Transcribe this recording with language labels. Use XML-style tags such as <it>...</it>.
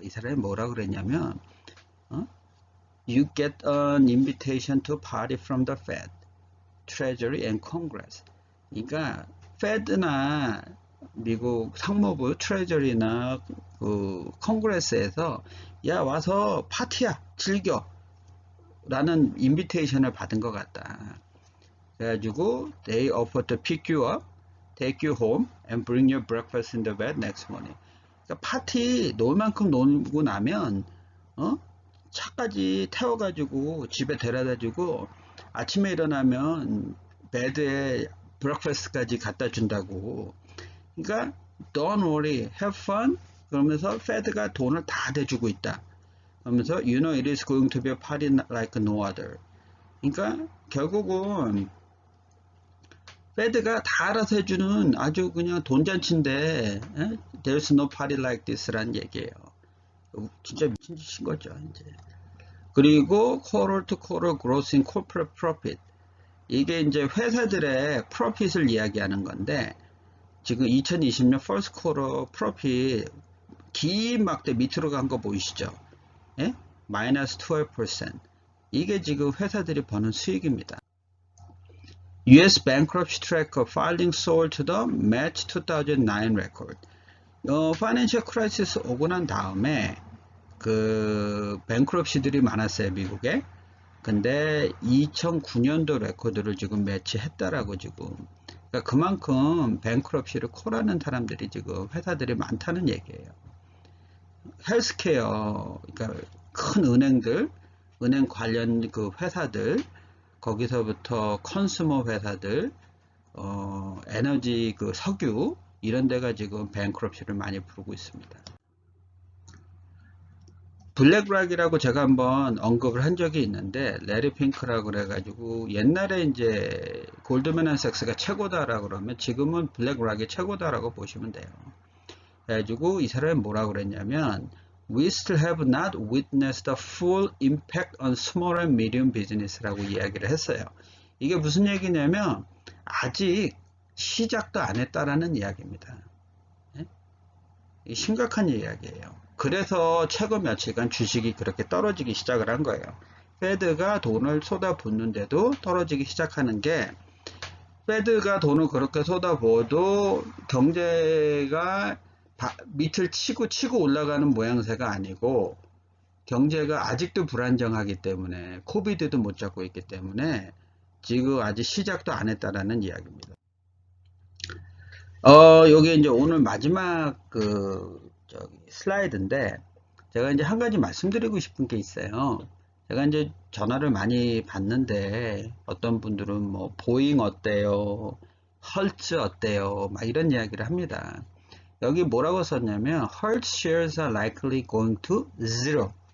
<ko>이 사람이 뭐라 그랬냐면</ko> <en>You get an invitation to party from the Fed, Treasury and Congress.</en> <ko>그러니까 Fed나 미국 상무부 트레저리나 그 컨그레스에서 야 와서 파티야 즐겨 라는 인비테이션을 받은 것 같다. 그래가지고</ko> <en>they offer to pick you up, take you home and bring your breakfast in the bed next morning.</en> <ko>그러니까 파티 놀 만큼 놀고 나면 차까지 태워가지고 집에 데려다주고 아침에 일어나면 베드에 브렉퍼스트까지 갖다 준다고. 그러니까</ko> <en>don't worry, have fun.</en> <ko>그러면서 페드가 돈을 다 대주고 있다. 그러면서</ko> <en>you know it is going to be a party like no other.</en> <ko>그러니까 결국은 페드가 다 알아서 해주는 아주 그냥 돈잔치인데</ko> <en>there's no party like this</en> <ko>라는 얘기예요. 진짜 미친 짓인 거죠. 이제. 그리고</ko> <en>quarter to quarter growth in corporate profit.</en> <ko>이게 이제 회사들의 프로핏을 이야기하는 건데 지금 2020년 first quarter profit 긴 막대 밑으로 간 거 보이시죠? 예? 마이너스 12%. 이게 지금 회사들이 버는 수익입니다.</ko> <en>US Bankruptcy Tracker filing sold to the March 2009 record.</en> <ko>파이낸셜 크라이시스 오고 난 다음에 그 뱅크럽시들이 많았어요, 미국에. 근데 2009년도 레코드를 지금 매치했다라고 지금. 그러니까 그만큼 뱅크럽시를 콜하는 사람들이 지금 회사들이 많다는 얘기예요. 헬스케어, 그러니까 큰 은행들, 은행 관련 그 회사들, 거기서부터 컨슈머 회사들, 에너지 그 석유 이런 데가 지금 뱅크럽시를 많이 부르고 있습니다. 블랙락이라고 제가 한번 언급을 한 적이 있는데 레리 핑크라고 그래가지고 옛날에 이제 골드맨앤삭스가 최고다라고 그러면 지금은 블랙락이 최고다라고 보시면 돼요. 그래가지고 이 사람이 뭐라고 그랬냐면</ko> <en>We still have not witnessed the full impact on small and medium business</en> <ko>라고 이야기를 했어요. 이게 무슨 얘기냐면 아직 시작도 안 했다라는 이야기입니다. 심각한 이야기예요. 그래서 최근 며칠간 주식이 그렇게 떨어지기 시작을 한 거예요. 페드가 돈을 쏟아붓는데도 떨어지기 시작하는 게 페드가 돈을 그렇게 쏟아부어도 경제가 밑을 치고 올라가는 모양새가 아니고 경제가 아직도 불안정하기 때문에 코비드도 못 잡고 있기 때문에 지금 아직 시작도 안 했다라는 이야기입니다. 요게 이제 오늘 마지막 슬라이드인데, 제가 이제 한 가지 말씀드리고 싶은 게 있어요. 제가 이제 전화를 많이 받는데, 어떤 분들은 뭐, 보잉 어때요? 헐츠 어때요? 막 이런 이야기를 합니다. 여기 뭐라고 썼냐면,</ko> <en>Hertz shares are likely going to zero.</en>